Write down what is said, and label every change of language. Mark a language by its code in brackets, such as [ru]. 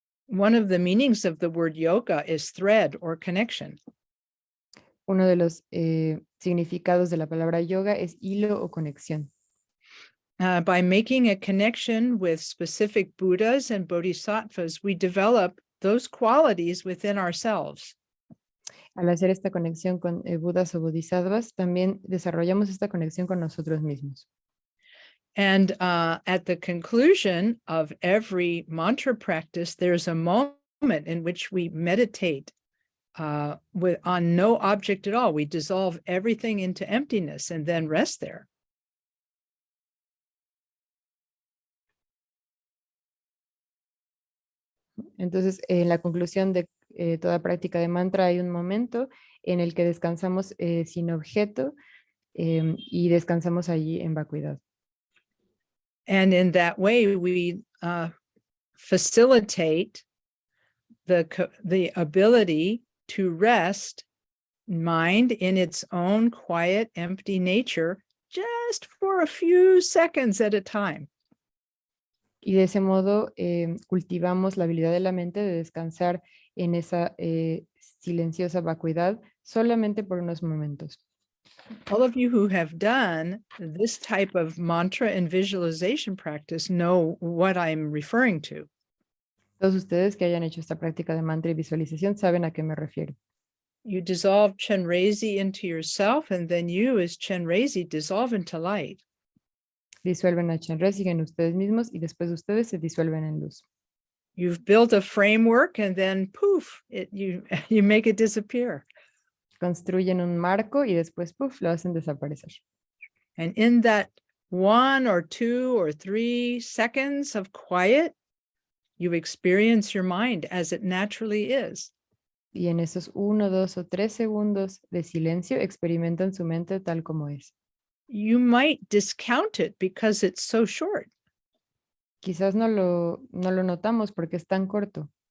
[en] One of the meanings of the word yoga is thread or connection. [es] Uno de los significados de la palabra yoga es hilo o conexión. [en] By making a connection with specific Buddhas and Bodhisattvas, we develop those qualities within ourselves. [es] Al hacer esta conexión con Budas o Bodhisattvas, también desarrollamos esta conexión con nosotros mismos. [en] And at the conclusion of every mantra practice, there's a moment in which we meditate on no object at all. We dissolve everything into emptiness and then rest there. [es] Entonces, en la conclusión de toda práctica de mantra hay un momento en el que descansamos sin objeto y descansamos allí en vacuidad. [en] And in that way, we facilitate the ability to rest mind in its own quiet, empty nature, just for a few seconds at a time. [es] Y de ese modo cultivamos la habilidad de la mente de descansar en esa silenciosa vacuidad solamente por unos momentos. [en] All of you who have done this type of mantra and visualization practice know what I'm referring to. [es] Todos ustedes que hayan hecho esta práctica de mantra y visualización saben a qué me refiero. [en] You dissolve Chenrezi into yourself, and then you as Chenrezi dissolve into light. [es] Disuelven a Chenrezi en ustedes mismos y después ustedes se disuelven en luz. [en] You've built a framework, and then poof, you make it disappear. [es] Construyen un marco y después, puff, lo hacen desaparecer. [en] And in that 1 or 2 or 3 seconds of quiet, you experience your mind as it naturally is. [es] Y en esos 1, 2 o 3 segundos de silencio experimentan su mente tal como es. [en] You might discount it because it's so short. [es] Quizás no lo notamos porque es tan corto.